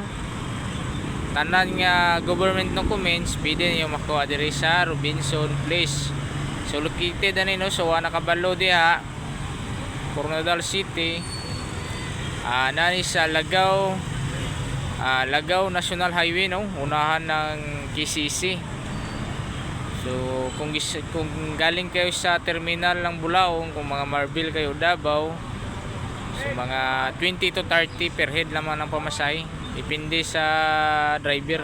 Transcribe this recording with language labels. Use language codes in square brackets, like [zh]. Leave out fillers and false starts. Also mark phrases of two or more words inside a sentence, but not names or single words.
[ceb] Tanan nga government documents pwede niyo makuha diri sa Robinson Place. So located ani no, so wala nakabalo diha Coronadal City, nani sa Lagaw National Highway no, [tl] unahan ng KCC. So kung galing kayo sa terminal ng Bulaong, kung mga Marbil kayo Davao, so mga 20 to 30 [en] per head [tl] lamang ang pamasahe, depende sa driver.